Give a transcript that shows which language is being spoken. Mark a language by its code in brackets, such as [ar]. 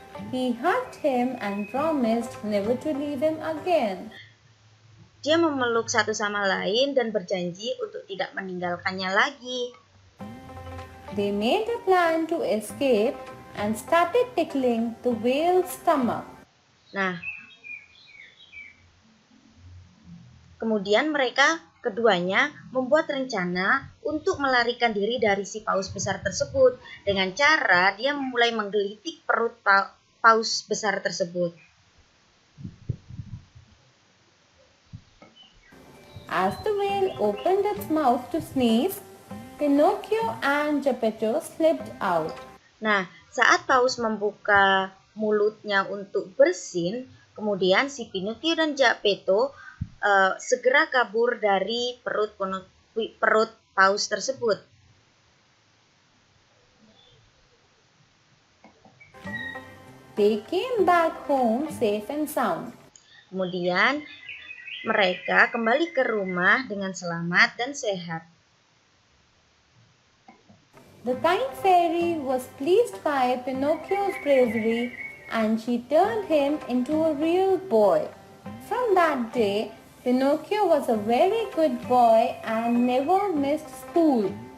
[en] he hugged him and promised never to leave him again. [id] Dia memeluk satu sama lain dan berjanji untuk tidak meninggalkannya lagi. [en] They made a plan to escape and started tickling the whale's stomach. [id] Nah, kemudian keduanya membuat rencana untuk melarikan diri dari si paus besar tersebut dengan cara dia mulai menggelitik perut paus besar tersebut. [en] As the whale opened its mouth to sneeze, Pinocchio and Geppetto slipped out. [id] Nah, saat paus membuka mulutnya untuk bersin, kemudian si Pinocchio dan Geppetto segera kabur dari perut paus tersebut. [en] They came back home safe and sound. [id] Kemudian mereka kembali ke rumah dengan selamat dan sehat. [en] The kind fairy was pleased by Pinocchio's bravery and she turned him into a real boy. From that day, Pinocchio was a very good boy and never missed school.